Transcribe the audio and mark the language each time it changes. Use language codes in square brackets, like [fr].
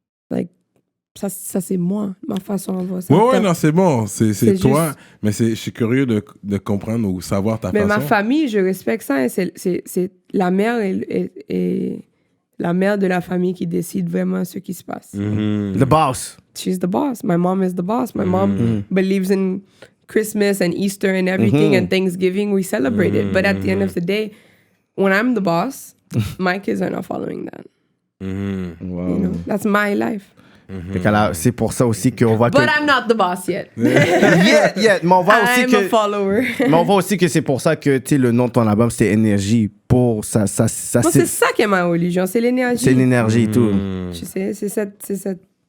[fr] Like, ça c'est moi, ma façon de voir ça. Ouais, non, c'est bon, c'est toi. Juste... Mais je suis curieux de comprendre ou savoir ta façon. Mais ma famille, je respecte ça. C'est la mère et la mère de la famille qui décide vraiment ce qui se passe. [en] The boss. She's the boss. My mom is the boss. My mom believes in Christmas and Easter and everything and Thanksgiving. We celebrate it. But at the end of the day, when I'm the boss, my kids are not following that. Wow. You know, that's my life. [fr] C'est pour ça aussi qu'on voit que... [en] But I'm not the boss yet. [fr] Yeah. Mais on voit aussi [en] I'm a follower. [fr] Mais on voit aussi que c'est pour ça que, tu sais, le nom de ton album, c'était Énergie. Pour ça Moi, c'est ça qui est ma religion, c'est l'énergie. C'est l'énergie et tout. Tu sais, c'est cette...